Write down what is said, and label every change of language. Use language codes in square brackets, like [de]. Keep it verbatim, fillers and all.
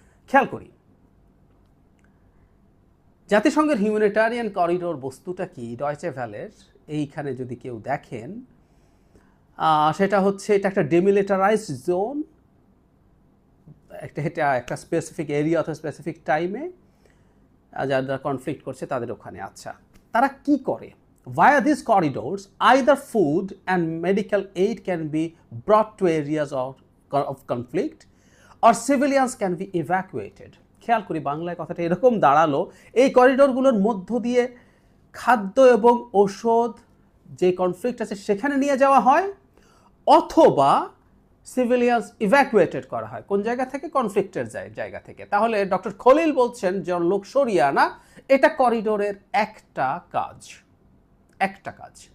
[bn] খেয়াল করি, জাতিসংঘের হিউম্যানিটারিয়ান করিডোর বস্তুটা কি, ডয়চে ভ্যালের এইখানে যদি কেউ দেখেন, সেটা হচ্ছে এটা একটা ডিমিলিটারাইজড জোন, একটা এটা একটা স্পেসিফিক এরিয়া অথবা স্পেসিফিক টাইমে যারা কনফ্লিক্ট করছে তাদের ওখানে। আচ্ছা, তারা কি করে? [en] Via these corridors, either food and medical aid can be brought to areas of, of conflict or civilians can be evacuated. [bn] খেয়াল করি, বাংলায় কথাটা এরকম দাঁড়ালো, এই করিডোরগুলোর মধ্য দিয়ে খাদ্য এবং ঔষধ যে কনফ্লিক্ট আছে সেখানে নিয়ে যাওয়া হয়, অথবা সিভিলিয়ান্স ইভ্যাকুয়েটেড করা হয় কোন জায়গা থেকে, কনফ্লিক্টের জায়গা থেকে। তাহলে ডক্টর খলিল বলছেন যে লোক সরিয়ে আনা এটা করিডোরের একটা কাজ, একটা কাজ।